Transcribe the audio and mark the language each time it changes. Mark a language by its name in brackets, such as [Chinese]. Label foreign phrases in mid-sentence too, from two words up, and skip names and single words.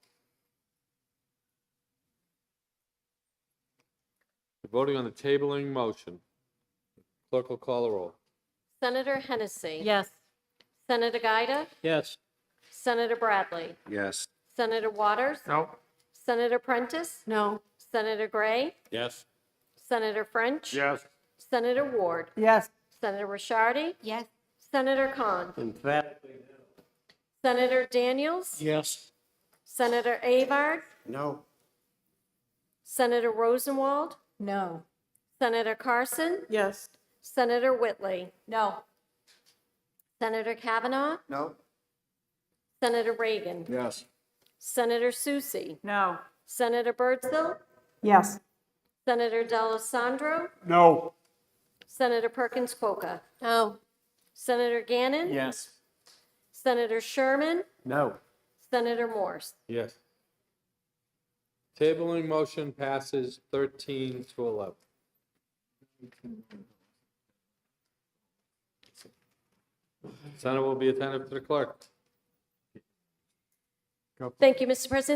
[English] We're voting on the tabling motion. Clerk will call the roll. Senator Hennessy. Yes. Senator Gaida. Yes. Senator Bradley. Yes. Senator Waters. No. Senator Prentice. No. Senator Gray. Yes. Senator French. Yes. Senator Ward. Yes. Senator Rishardi. Yes. Senator Cont. Emphatically Senator Daniels. Yes. Senator Avard. No. Senator Rosenwald, No. Senator Carson, Yes. Senator Whitley, No. Senator Kavanaugh, No? Senator Reagan, Yes. Senator Susie, No. Senator Birdsell, Yes. Senator D'Alessandro, No. Senator Perkins Coca, No. Senator Gannon, Yes. Senator Sherman, No. Senator Morse. Yes. Tabling motion passes 13 to 11. Senate will be attentive to the clerk. Thank you, Mr. President.